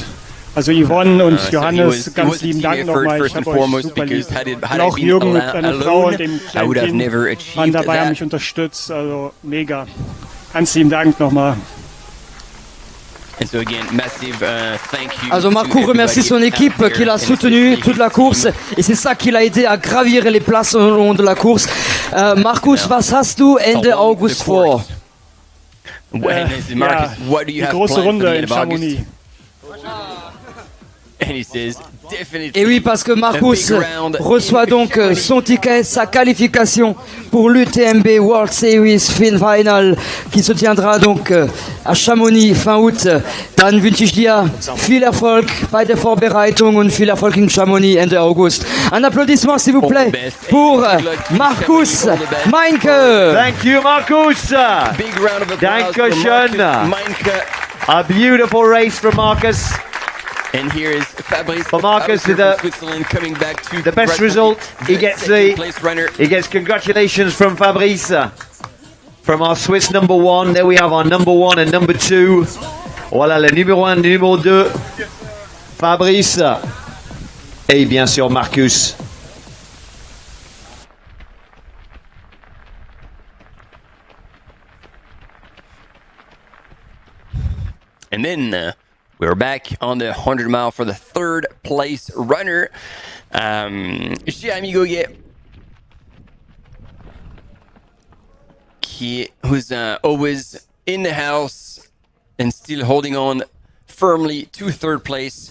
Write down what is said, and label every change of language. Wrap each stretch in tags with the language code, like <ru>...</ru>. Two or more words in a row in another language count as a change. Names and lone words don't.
<de>Also Yvonne und Johannes, ganz lieben Dank nochmal, ich habe euch super lieb. Und auch Jürgen mit seiner Frau und dem kleinen Kind waren dabei, haben mich unterstützt, also mega. Ganz lieben Dank nochmal.</de> <fr>Also Marco remercie son équipe qui l'a soutenu toute la course et c'est ça qui l'a aidé à gravir les places au long de la course.</fr> <de>Markus, was hast du Ende August vor? Die große Runde in Chamonix.</de> <fr>Et oui, parce que Markus reçoit donc son ticket, sa qualification pour l'UTMB World Series Final qui se tiendra donc à Chamonix fin août.</fr> <de>Dann wünsche ich dir viel Erfolg bei der Vorbereitung und viel Erfolg in Chamonix Ende August.</de> <fr>Un applaudissement s'il vous plaît pour Markus Meinke.</fr> <en>Thank you, Markus. Big round of applause for Meinke. A beautiful race from Markus. And here is Fabrice from Switzerland coming back to the best result. He gets congratulations from Fabrice, from our Swiss number one. There we have our number one and number two.</en> <fr>Voilà le numéro 1 et le numéro 2. Fabrice et bien sûr Markus.</fr> <en>And then we're back on the 100 mile for the third place runner, Jérémy Goguet, who's always in the house and still holding on firmly to third place.</en>